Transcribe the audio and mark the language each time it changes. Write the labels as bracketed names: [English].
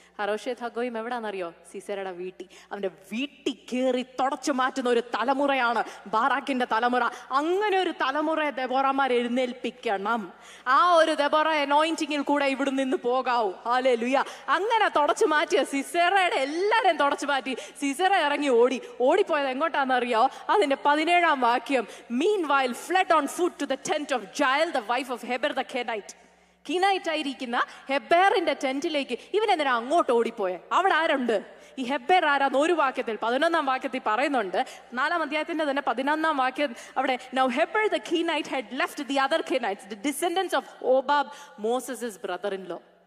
[Malayalam] ഹറോഷെത്ത് ഹഗോയിം എവിടാന്നറിയോ? സിസേരയുടെ വീട്ടിൽ. അവന്റെ വീട്ടിൽ കയറി തുടച്ചു മാറ്റുന്ന ഒരു തലമുറയാണ് ബാറാക്കിന്റെ തലമുറ. അങ്ങനെ ഒരു തലമുറയെ ദെബോറമാർ എഴുന്നേൽപ്പിക്കണം. ആ ഒരു ദെബോറ അനോയിന്റിങ്ങിൽ കൂടെ ഇവിടെ നിന്ന് പോകാവൂ. ഹല്ലേലൂയ. അങ്ങനെ തുടച്ചു മാറ്റിയ സിസേറയുടെ എല്ലാരെയും തുടച്ചു മാറ്റി സിസേറ ഇറങ്ങി ഓടിപ്പോയത് എങ്ങോട്ടാണെന്നറിയോ? അതിന്റെ 17-ാം വാക്യം. [English] Meanwhile fled on foot to the tent of Jael the wife of Heber the Kenite. [Malayalam] കീനായിട്ടായിരിക്കുന്ന ഹെബേറിന്റെ ടെന്റിലേക്ക് ഇവൻ എന്തിനാ അങ്ങോട്ട് ഓടിപ്പോയെ? അവിടെ ആരുണ്ട്? ഈ ഹെബേർ ആരാന്ന് ഒരു വാക്യത്തിൽ 11-ാം വാക്യത്തിൽ പറയുന്നുണ്ട്. 4-ാം അധ്യായത്തിന്റെ തന്നെ 11-ാം വാക്യം അവിടെ. [English] Now Heber the Kenite had left the other Kenites, the descendants of Hobab, Moses' brother-in-law.